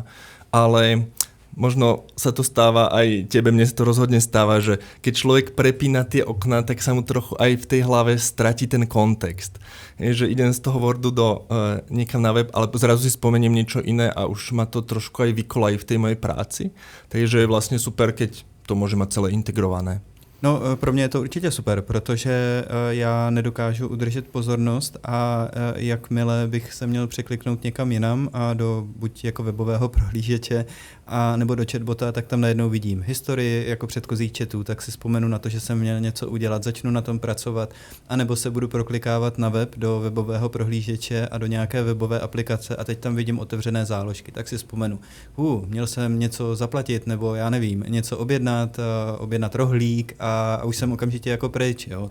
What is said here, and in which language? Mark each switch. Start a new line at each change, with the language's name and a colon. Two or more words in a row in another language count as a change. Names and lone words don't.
Slovak: Ale možno sa to stáva aj tebe, mne sa to rozhodne stáva, že keď človek prepína tie okná, tak sa mu trochu aj v tej hlave stratí ten kontext. Je, že idem z toho Wordu niekam na web, ale zrazu si spomeniem niečo iné a už ma to trošku aj vykolají v tej mojej práci. Takže je vlastne super, keď to môže mať celé integrované.
Czech: No, pro mě je to určitě super, protože já nedokážu udržet pozornost a jakmile bych se měl překliknout někam jinam a do buď jako webového prohlížeče a nebo do chatbota, tak tam najednou vidím historii jako předchozích chatů, tak si vzpomenu na to, že jsem měl něco udělat, začnu na tom pracovat, anebo se budu proklikávat na web do webového prohlížeče a do nějaké webové aplikace a teď tam vidím otevřené záložky, tak si vzpomenu, měl jsem něco zaplatit, nebo já nevím, něco objednat rohlík a už jsem okamžitě jako pryč, jo?